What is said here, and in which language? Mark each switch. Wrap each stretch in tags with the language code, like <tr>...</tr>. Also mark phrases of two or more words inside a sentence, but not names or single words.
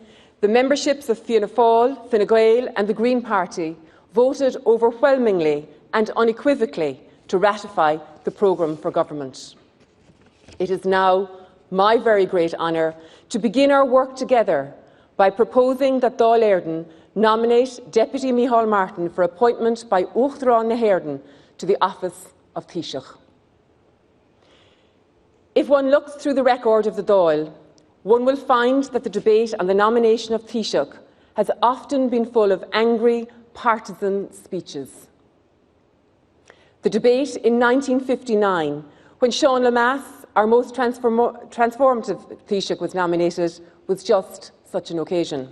<en>The memberships of Fianna Fáil, Fine Gael and the Green Party voted overwhelmingly and unequivocally to ratify the programme for government. It is now my very great honour to begin our work together by proposing that Dáil Éirden nominate Deputy Micheál Martin for appointment by Uachtarán na hÉirden to the office of Taoiseach. If one looks through the record of the Dáil, one will find that the debate on the nomination of Taoiseach has often been full of angry, partisan speeches. The debate in 1959, when Sean Lemass, our most transformative Taoiseach, was nominated, was just such an occasion.</en>